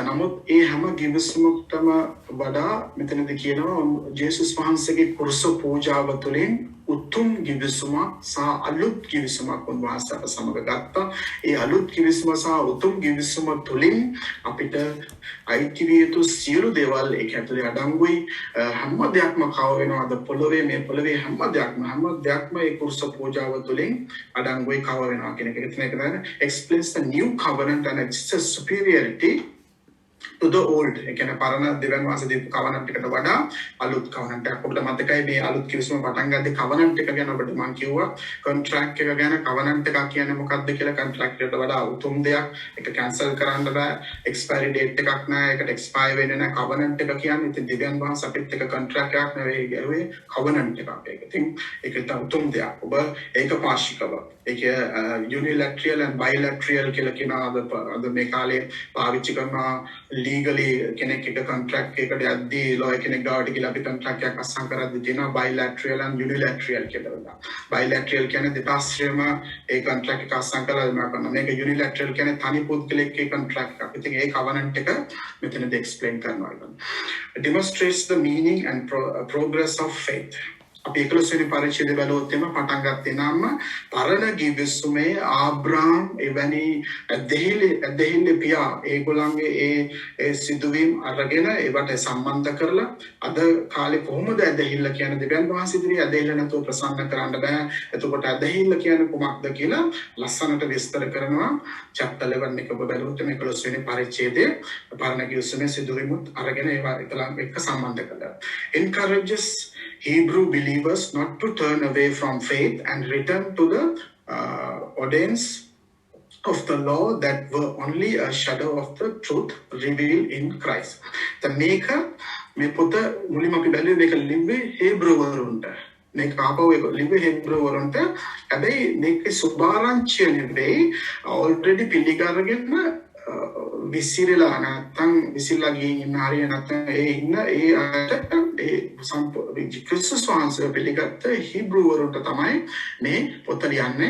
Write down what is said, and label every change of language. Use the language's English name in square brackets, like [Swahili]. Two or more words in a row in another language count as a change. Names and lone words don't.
[Sinhala] නමුත් ඒ හැම ගිවිසුමකටම වඩා මෙතනදී කියනවා ජේසුස් වහන්සේගේ කුරුස පූජාව තුළින් උතුම් ගිවිසුමක් සහ අලුත් ගිවිසුමක් උන්වහන්සේ අප සමග ගත්තා. ඒ අලුත් ගිවිසුම සහ උතුම් ගිවිසුම තුළින් අපිට අයිති විය යුතු සියලු දේවල් ඒක ඇතුලේ අඩංගුයි. හැම දෙයක්ම කව වෙනවාද පොළොවේ මේ පොළොවේ හැම දෙයක්ම ඒ කුරුස පූජාව තුළින් අඩංගුයි කව වෙනවා කියන එක එතන [English] explains the new covenant and its superiority to the old. [Sinhala] ඒ කියන්නේ පරණ දෙවියන් වහන්සේ දීපු covenant එකට වඩා අලුත් covenant එකක්. ඔබට මතකයි මේ අලුත් කිවිසුම පටන් ගත්තේ covenant එක ගැන ඔබට මම කිව්වා. contract එක ගැන covenant එකක් කියන්නේ මොකක්ද කියලා contract එකට වඩා උතුම් දෙයක්. ඒක cancel කරන්න බෑ. expiry date එකක් නෑ. ඒකට expire වෙන්නේ නෑ. covenant එක කියන්නේ ඉතින් දෙවියන් වහන්සේ අපිත් එක්ක contract එකක් නෙවෙයි ගැලුවේ covenant එකක්. ඒක ඉතින් ඒක උතුම් දෙයක්. ඔබ ඒක පාශිකව ඒක [English] unilateral and bilateral [Sinhala] කියලා කියනවා අද මේ කාලේ පාවිච්චි කරනවා legally කෙනෙක් එක contract එකකට යද්දී lawyer කෙනෙක් ගාවට ගිහලා අපි contract එකක් අස්සම් කරද්දී තියෙනවා [English] bilateral and unilateral [Sinhala] කියලා. bilateral කියන්නේ දෙපාර්ශ්වයම ඒ contract එක අස්සම් කරලා කරනවා. මේක unilateral කියන්නේ තනි පුද්ගලෙක්ගේ contract එකක්. ඉතින් ඒ covenant එක මෙතනදී explain කරනවා. [English] It demonstrates the meaning and progress of faith. [Sinhala] අපි 11 වෙනි පරිච්ඡේදය බලුවොත් එම පටන් ගත්තේ නම් පරණ ගිවිසුමේ ආබ්‍රාම් එවැනි ඇදහිල්ල පියා ඒගොල්ලන්ගේ ඒ සිදුවීම් අරගෙන ඒවට සම්බන්ධ කරලා අද කාලේ කොහොමද ඇදහිල්ල කියන්නේ දෙවියන් වහන්සේ ඉදිරියේ ඇදහිල්ල නැතුව ප්‍රසන්න කරන්න බෑ. එතකොට ඇදහිල්ල කියන්නේ කොහොමද කියලා ලස්සනට විස්තර කරනවා. chapter 11 එක ඔබ බලුවොත් මේ 11 වෙනි පරිච්ඡේදයේ පරණ ගිවිසුමේ සිදුවීමුත් අරගෙන ඒවා එක්ක සම්බන්ධ කරලා [English] encourages Hebrew believers not to turn away from faith and return to the ordinance of the law that were only a shadow of the truth revealed in Christ. The maker [Sinhala] මේ පොත මුලින්ම අපි බැලුවේ මේක ලිව්වේ හේබ්‍රු වරුන්ට. මේක ආපහු ඒක ලිව්වේ හේබ්‍රු වරුන්ට. හැබැයි මේකේ සුභාරංචිය නෙවෙයි already පිළිගරගෙන විසිරලා නැත්නම් විසිරලා ගිහින් ඉන්න හරිය නැත්නම් ඒ අයට ක්‍රිස්තුස් වහන්සේ පිළිගත්ත හීබ්‍රු වරුන්ට තමයි මේ පොත ලියන්නේ.